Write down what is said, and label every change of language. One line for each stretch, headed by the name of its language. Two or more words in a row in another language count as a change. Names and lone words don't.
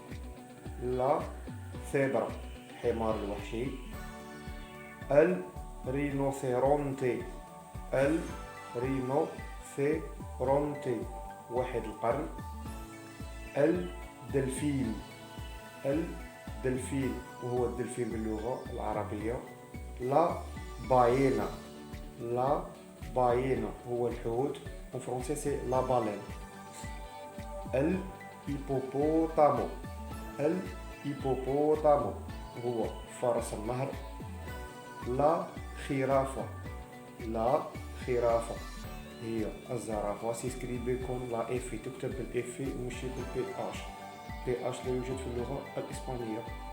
Arabic: حمار الوحشي، الرينوثيرونتي واحد القرن، الدلفين وهو الدلفين باللغة العربية،
Spanish: la ballena
Arabic: هو الحوت،
French: en français c'est la baleine.
Arabic: الهيبوبوتامو هو فرس النهر،
Spanish: la jirafa
Arabic: هي الزرافة،
Spanish: se escribe con la f,
Arabic: تكتب بالاف ماشي بالبي اش، بي اش لا يوجد في اللغة الإسبانية.